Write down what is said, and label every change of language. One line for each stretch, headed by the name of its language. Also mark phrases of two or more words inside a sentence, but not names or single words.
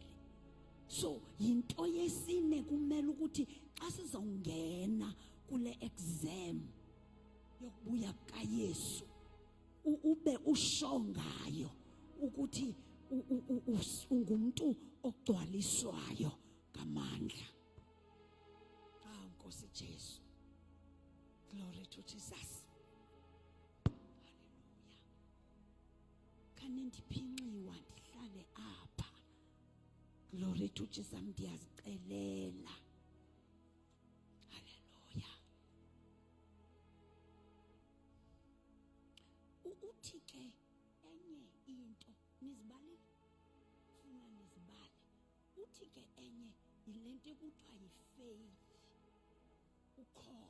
Xhosa: So yinto yesine kumele ukuthi xa sizongena kule exam yokubuya kaYesu ube ushongayo ukuthi ungumuntu ogcwaliswayo ngamandla. Nkosi Jesu.
English: Glory to Jesus. Hallelujah.
Xhosa: Kani ndiphinxiwa ndihlale apha.
English: Glory to Jesus,
Xhosa: ndiyazicelela. Hallelujah. Uthi ke enye into nizibale funa nizibale. Uthi ke enye yilento ekuthiwa yifaith, ukholo.